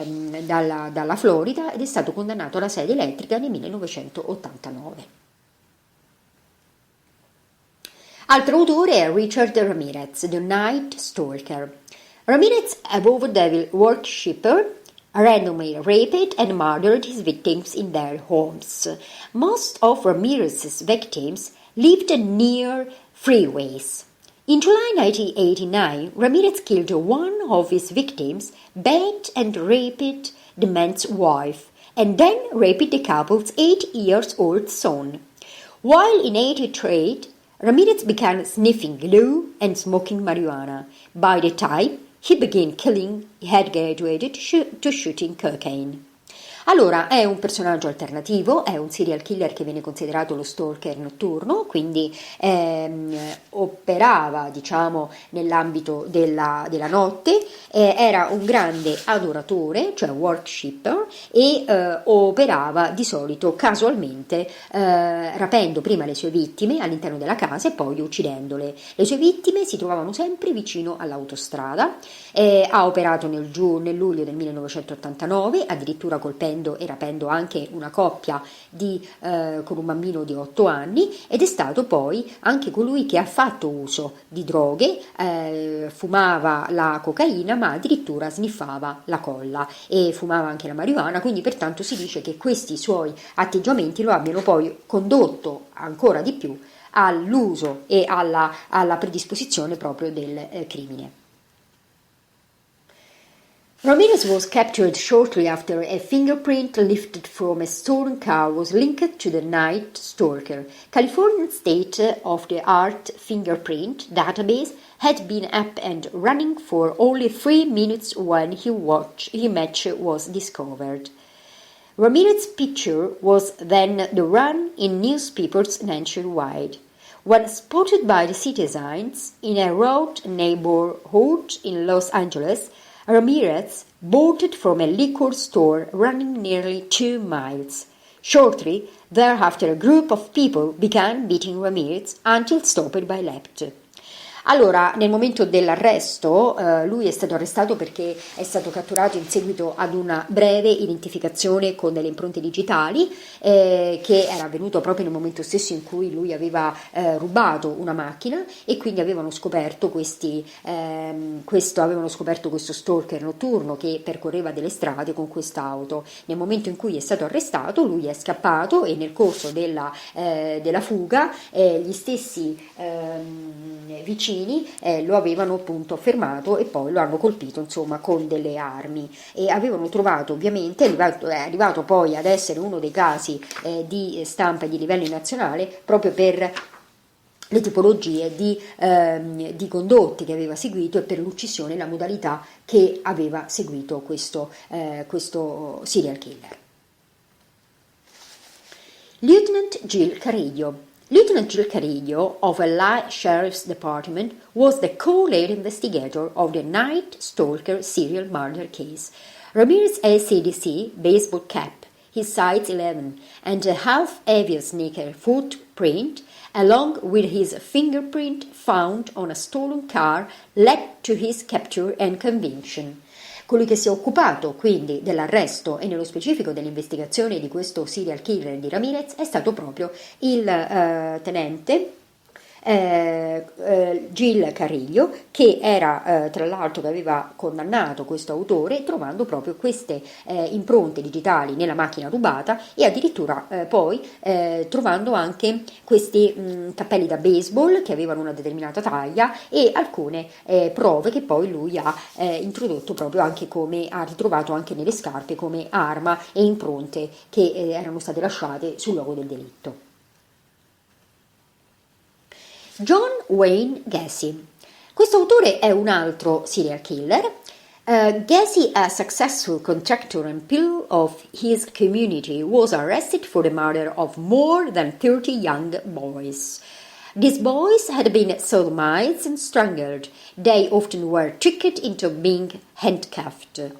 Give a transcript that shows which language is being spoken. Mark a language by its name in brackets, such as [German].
[Italian] dalla Florida ed è stato condannato alla sede elettrica nel 1989. Altro autore è Richard Ramirez, The Night Stalker. [English] Ramirez, a devil worshipper, randomly raped and murdered his victims in their homes. Most of Ramirez's victims lived near freeways. In July 1989, Ramirez killed one of his victims, beat and raped the man's wife, and then raped the couple's 8-year-old son. While in 1983, Ramirez began sniffing glue and smoking marijuana. By the time he began killing, he had graduated to shooting cocaine. [Italian] Allora, è un personaggio alternativo, è un serial killer che viene considerato lo stalker notturno, quindi operava, diciamo, nell'ambito della notte, era un grande adoratore, cioè worshipper, e operava di solito casualmente, rapendo prima le sue vittime all'interno della casa e poi uccidendole. Le sue vittime si trovavano sempre vicino all'autostrada, ha operato nel luglio del 1989, addirittura colpendo e rapendo anche una coppia con un bambino di 8 anni, ed è stato poi anche colui che ha fatto uso di droghe, fumava la cocaina ma addirittura sniffava la colla e fumava anche la marijuana, quindi pertanto si dice che questi suoi atteggiamenti lo abbiano poi condotto ancora di più all'uso e alla predisposizione proprio del crimine. [English] Ramirez was captured shortly after a fingerprint lifted from a stolen car was linked to the Night Stalker. California's state-of-the-art fingerprint database had been up and running for only 3 minutes when his match was discovered. Ramirez's picture was then the run in newspapers nationwide. When spotted by the citizens in a rural neighborhood in Los Angeles, Ramirez bolted from a liquor store running nearly 2 miles. Shortly thereafter, a group of people began beating Ramirez until stopped by left. [Italian] Allora, nel momento dell'arresto, lui è stato arrestato perché è stato catturato in seguito ad una breve identificazione con delle impronte digitali, che era avvenuto proprio nel momento stesso in cui lui aveva rubato una macchina, e quindi avevano scoperto questo stalker notturno che percorreva delle strade con quest'auto. Nel momento in cui è stato arrestato, lui è scappato, e nel corso della fuga gli stessi vicini lo avevano appunto fermato e poi lo hanno colpito, insomma, con delle armi, e avevano trovato, ovviamente è arrivato poi ad essere uno dei casi di stampa di livello nazionale proprio per le tipologie di condotti che aveva seguito e per l'uccisione e la modalità che aveva seguito questo serial killer. [English] Lieutenant Jill Carillo. Lieutenant Jill Carillo of LA Sheriff's Department was the co-lead investigator of the Night Stalker serial murder case. Ramirez's ACDC baseball cap, his size 11, and a half-heavy sneaker footprint, along with his fingerprint found on a stolen car, led to his capture and conviction. [Italian] Colui che si è occupato quindi dell'arresto e nello specifico dell'investigazione di questo serial killer di Ramirez è stato proprio il tenente Jill Carillo, che era tra l'altro che aveva condannato questo autore trovando proprio queste impronte digitali nella macchina rubata, e addirittura poi trovando anche questi cappelli da baseball che avevano una determinata taglia e alcune prove che poi lui ha introdotto proprio anche ha ritrovato anche nelle scarpe come arma e impronte che erano state lasciate sul luogo del delitto. John Wayne Gacy. Questo autore è un altro serial killer. [English] Gacy, a successful contractor and pillar of his community, was arrested for the murder of more than 30 young boys. These boys had been sodomized and strangled. They often were tricked into being handcuffed.